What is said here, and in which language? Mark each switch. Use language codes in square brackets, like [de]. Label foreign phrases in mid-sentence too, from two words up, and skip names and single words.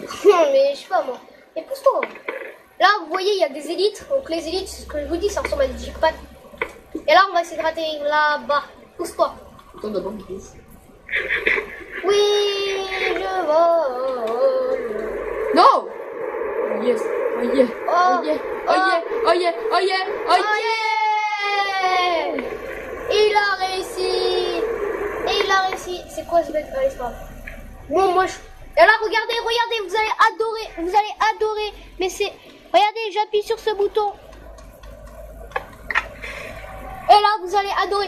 [fr] Non, mais je sais pas moi. Et pousse-toi. Là, vous voyez, il y a des élites. Donc les élites, c'est ce que je vous dis, ça ressemble à des jackpots. Et là, on va essayer de rater là-bas. Pousse-toi. Attends, d'abord, je bouge. Oui, je vole. Non! [en] Oh yes! Oh yeah! Oh yeah! Oh yeah! Oh yeah! Oh yeah! Oh Oh yeah! yeah! [fr] Il a réussi. Et il a réussi. C'est quoi ce mec? Allez, c'est pas grave. Bon, moi je. Et là, regardez, regardez, vous allez adorer. Vous allez adorer. Mais c'est. Regardez, j'appuie sur ce bouton. Et là, vous allez adorer.